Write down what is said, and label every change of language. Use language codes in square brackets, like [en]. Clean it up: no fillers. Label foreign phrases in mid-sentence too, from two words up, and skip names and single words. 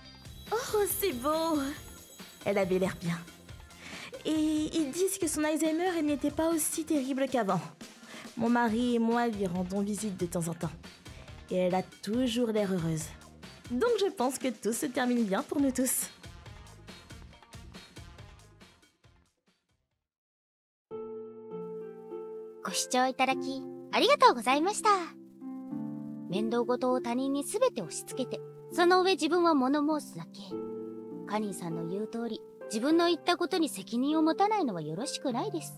[fr] Oh, c'est beau. Elle avait l'air bien. Et ils disent que son Alzheimer elle n'était pas aussi terrible qu'avant. Mon mari et moi lui rendons visite de temps en temps. Et elle a toujours l'air heureuse. Donc je pense que tout se termine bien pour nous tous. [ja] ご視聴いただきありがとうございました。面倒事を他人に全て押し付けて、その上自分は物申すだけ。カニーさんの言う通り、自分の言ったことに責任を持たないのはよろしくないです。